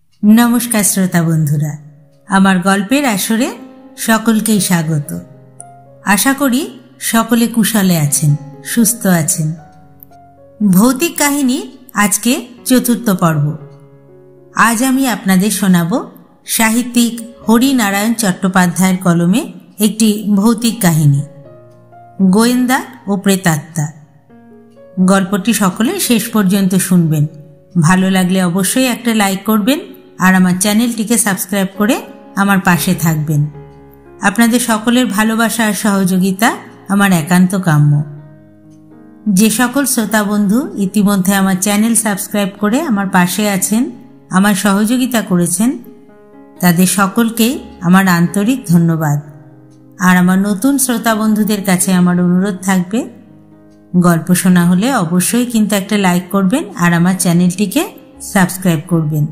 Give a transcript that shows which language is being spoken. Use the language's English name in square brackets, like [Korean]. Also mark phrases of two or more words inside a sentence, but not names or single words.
[Bangla] নমস্কার শ্রোতা বন্ধুরা আমার গল্পের আসরে সকলকেই স্বাগত। আশা করি সকলে কুশলে আছেন, সুস্থ আছেন। ভৌতিক কাহিনী আজকে চতুর্থ পর্ব। আজ আমি আপনাদের শোনাবো সাহিত্যিক হরিনারায়ণ চট্টোপাধ্যায়ের কলমে একটি ভৌতিক কাহিনী গোয়েন্দা ও প্রেতাত্মা। গল্পটি সকলে শেষ পর্যন্ত শুনবেন। ভালো লাগলে অবশ্যই একটা লাইক করবেন আর আমার চ্যানেলটিকে সাবস্ক্রাইব করে আমার পাশে থাকবেন। আপনাদের সকলের ভালোবাসা আর সহযোগিতা আমার একান্ত কাম্য। যে সকল শ্রোতা বন্ধু ইতিমধ্যে আমার চ্যানেল সাবস্ক্রাইব করে আমার পাশে আছেন, আমার সহযোগিতা করেছেন, তাদের সকলকেই আমার আন্তরিক ধন্যবাদ। আর আমার নতুন শ্রোতা বন্ধুদের কাছে আমার অনুরোধ থাকবে, গল্প শোনা হলে অবশ্যই কিন্তু একটা লাইক করবেন আর আমার চ্যানেলটিকে সাবস্ক্রাইব করবেন।